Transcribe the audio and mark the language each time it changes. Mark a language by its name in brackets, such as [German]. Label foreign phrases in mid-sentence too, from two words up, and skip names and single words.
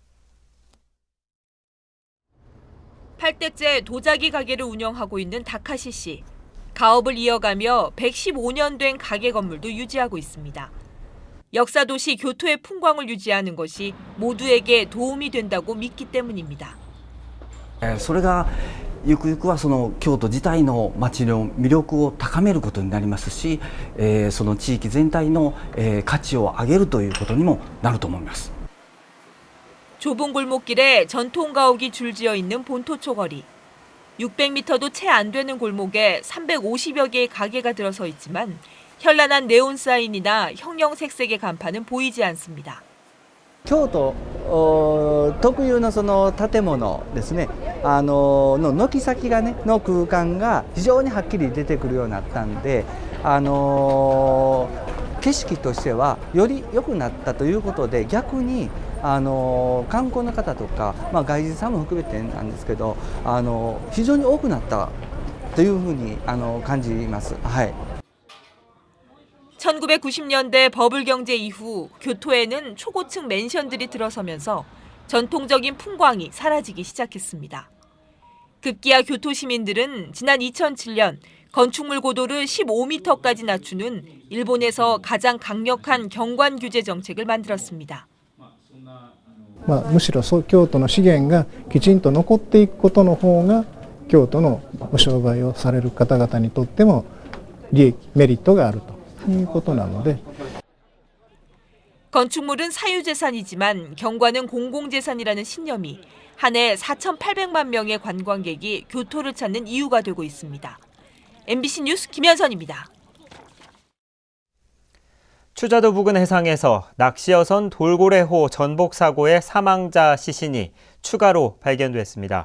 [Korean] 8대째 도자기 가게를 운영하고 있는 다카시 씨. 가업을 이어가며 115년 된 가게 건물도 유지하고 있습니다. 역사 도시 교토의 풍광을 유지하는 것이 모두에게 도움이 된다고 믿기 때문입니다. [Japanese] それがゆくゆくはその京都自体の街の魅力を高めることになりますし、その地域全体の価値を上げるということにもなると思います。 [Korean] 좁은 골목길에 전통 가옥이 줄지어 있는 본토초 거리. 600m도 채 안 되는 골목에 350여 개의 가게가 들어서 있지만 현란한 네온 사인이나 형형색색의 간판은 보이지 않습니다. [Japanese] 京都特有のその建物ですね、の軒先がねの空間が非常にはっきり出てくるようになったんで、景色としてはより良くなったということで逆に観光の方とか、外人さんも含めてなんですけど、非常に多くなったというふうに感じます。はい。 [Korean] 1990년대 버블 경제 이후 교토에는 초고층 맨션들이 들어서면서 전통적인 풍광이 사라지기 시작했습니다. 급기야 교토 시민들은 지난 2007년 건축물 고도를 15m까지 낮추는 일본에서 가장 강력한 경관 규제 정책을 만들었습니다. [Japanese] むしろ京都の資源がきちんと残っていくことの方が京都の商売をされる方々にとってもメリットがあるということなので [Korean] 건축물은 사유재산이지만 경관은 공공재산이라는 신념이 한 해 4,800만 명의 관광객이 교토를 찾는 이유가 되고 있습니다. MBC 뉴스 김현선입니다. 추자도 부근 해상에서 낚시어선 돌고래호 전복 사고의 사망자 시신이 추가로 발견됐습니다.